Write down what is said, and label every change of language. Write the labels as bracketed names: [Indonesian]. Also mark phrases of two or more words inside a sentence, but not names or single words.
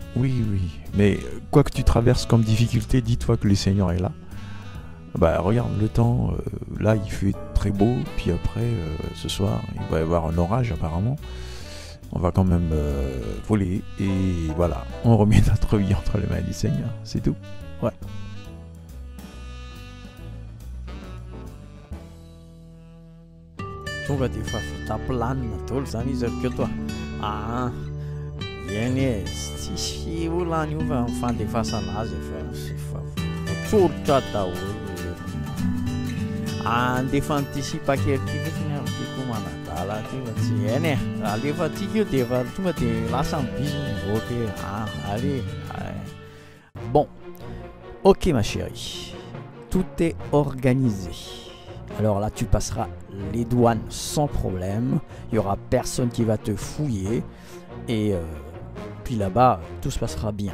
[French] Mais quoi que tu traverses comme difficulté, dis-toi que le Seigneur est là. Bah regarde le temps, là il fait très beau, puis après ce soir il va y avoir un orage apparemment. On va quand même voler et voilà, on remet notre vie entre les mains du Seigneur, c'est tout. Ouais. [Malagasy] Tonga dia efa vita planina daholo zany izy zareo toa. Iany tsisy olona any io fa fandefasana azy efa voatsolotra daholo. Andefa an'ity kely ity fotsiny am'tiako manadala ty fa tsy hainy e. Alefa tika io dia efa tonga dia lasa mibizy mivoaka. [French] Allez. Bon, ok ma chérie, tout est organisé. Alors là, tu passeras les douanes sans problème. Il n'y aura personne qui va te fouiller. Et puis là-bas, tout se passera bien.